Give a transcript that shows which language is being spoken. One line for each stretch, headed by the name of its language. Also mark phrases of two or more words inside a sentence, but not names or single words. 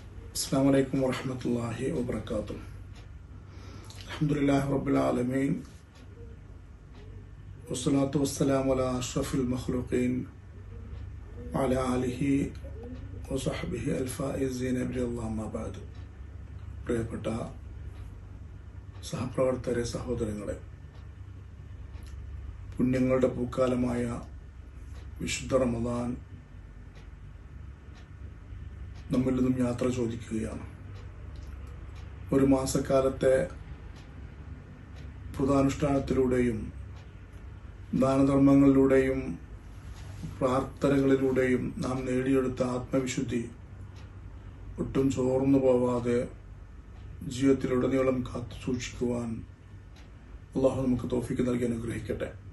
Arabic: السلام عليكم ورحمة الله وبركاته. الحمد لله رب العالمين والصلاة والسلام على أشرف المخلوقين وعلى آله وصحبه الفائزين برضا الله ما بعد.
Malayalam: പ്രിയപ്പെട്ട സഹപ്രവർത്തകരെ, സഹോദരങ്ങളെ, പുണ്യങ്ങളുടെ പൂക്കാലമായ വിശുദ്ധ റമദാൻ നമ്മിൽ നിന്നും യാത്ര ചോദിക്കുകയാണ്. ഒരു മാസക്കാലത്തെ വ്രതാനുഷ്ഠാനത്തിലൂടെയും ദാനധർമ്മങ്ങളിലൂടെയും പ്രാർത്ഥനകളിലൂടെയും നാം നേടിയെടുത്ത ആത്മവിശുദ്ധി ഒട്ടും ചോർന്നു പോവാതെ ജീവിതത്തിലുടനീളം കാത്തു സൂക്ഷിക്കുവാൻ അള്ളാഹു നമുക്ക് തൗഫീക്ക് നൽകി അനുഗ്രഹിക്കട്ടെ.